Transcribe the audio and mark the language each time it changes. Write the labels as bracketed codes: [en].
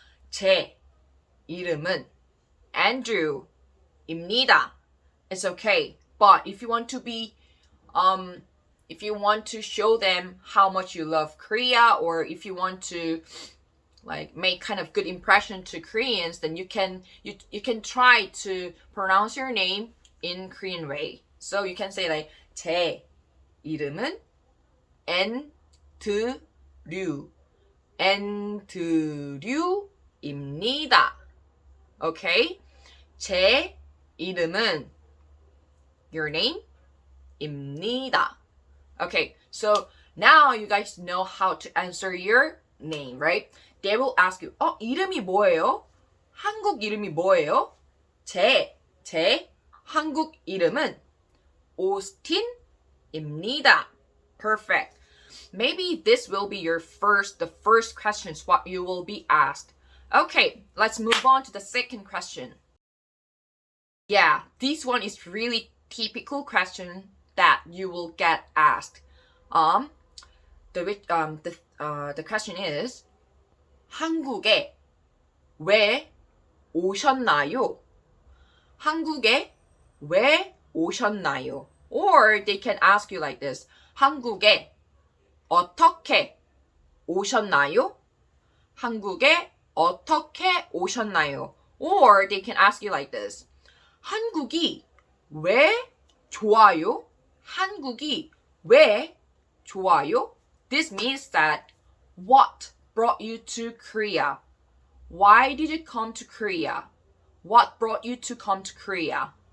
[ko] 제 이름은 Andrew입니다. [en] It's okay. But if you want to be if you want to show them how much you love Korea, or if you want to like make kind of good impression to Koreans, then you can try to pronounce your name in Korean way. So you can say like [ko] 제 이름은 Andrew입니다. [en] Okay? [ko] 제 이름은 [en] your name [ko] 입니다. [en] Okay, so now you guys know how to answer your name, right? They will ask you, [ko] 이름이 뭐예요? 한국 이름이 뭐예요? 제 한국 이름은 오스틴입니다. [en] Perfect. maybe this will be the first questions what you will be asked. Okay, let's move on to the second question. Yeah, this one is really typical question that you will get asked. The question is [ko] 한국에 왜 오셨나요? 한국에 왜 오셨나요? [en] Or they can ask you like this. [ko] 한국에 어떻게 오셨나요? 한국에 어떻게 오셨나요? [en] Or they can ask you like this. [ko] 한국이 왜 좋아요? 한국이 왜 좋아요? [en] This means that what brought you to Korea? Why did you come to Korea? What brought you to come to Korea?